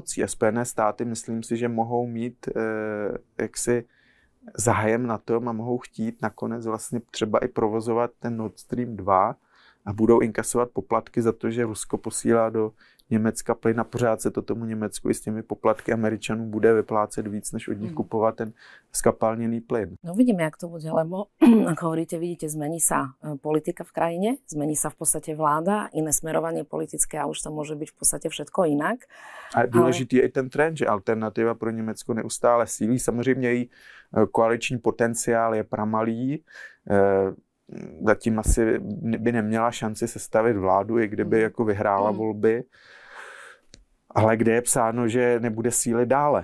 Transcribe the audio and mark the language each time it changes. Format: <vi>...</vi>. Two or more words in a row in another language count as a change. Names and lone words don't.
<cs>A Spojené státy, myslím si, že mohou mít jaksi zájem na tom a mohou chtít nakonec vlastně třeba i provozovat ten Nord Stream 2 a budou inkasovat poplatky za to, že Rusko posílá do Německa plyn a pořád se to tomu Německu i s těmi poplatky Američanů bude vyplácet víc, než od nich kupovat ten skapalněný plyn.</cs> <sk>No vidíme, jak to bude, lebo ako hovoríte, vidíte, zmení sa politika v krajine, zmení sa v podstate vláda, iné smerovanie politické a už to môže byť v podstate všetko jinak.</sk> <cs>A důležitý je i ten trend, že alternativa pro Německo neustále sílí. Samozřejmě její koaliční potenciál je pramalý. Zatím asi by neměla šanci sestavit vládu, i kdyby jako vyhrála volby. Ale kde je psáno, že nebude sílit dále.</cs>